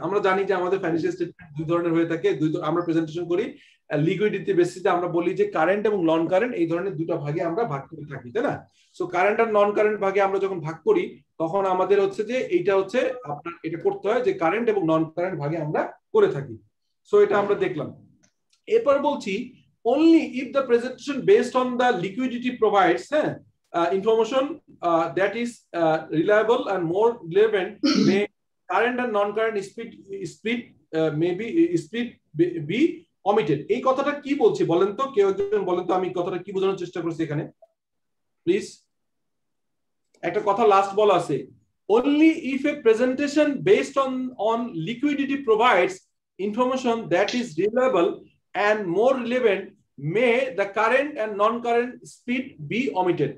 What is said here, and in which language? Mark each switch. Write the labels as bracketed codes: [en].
[bn] আমরা জানি যে আমাদের ফাইন্যান্সিয়াল স্টেটমেন্ট দুই ধরনের হয়ে থাকে, আমরা প্রেজেন্টেশন করি লিকুইডিটি বেসিসে, আমরা বলি যে কারেন্ট এবং নন কারেন্ট এই ধরনের দুটো ভাগে আমরা ভাগ করে থাকি, তাই না? সো কারেন্ট আর নন কারেন্ট ভাগে আমরা যখন ভাগ করি তখন আমাদের হচ্ছে যে এইটা হচ্ছে আপনার এটা করতে হয় যে কারেন্ট এবং নন কারেন্ট ভাগে আমরা করে থাকি। সো এটা আমরা দেখলাম। এরপর বলছি [en] only if the presentation based on the liquidity provides information that is reliable and more relevant may current and non-current split may be split be omitted. [bn] এই কথাটা কি বলছি বলেন তো, কেউ একজন বলেন তো আমি কথাটা কি বোঝানোর চেষ্টা করছি এখানে প্লিজ। একটা কথা লাস্ট বলা আছে, [en] only if a presentation based on liquidity provides information that is reliable and more relevant may the current and non-current split be omitted.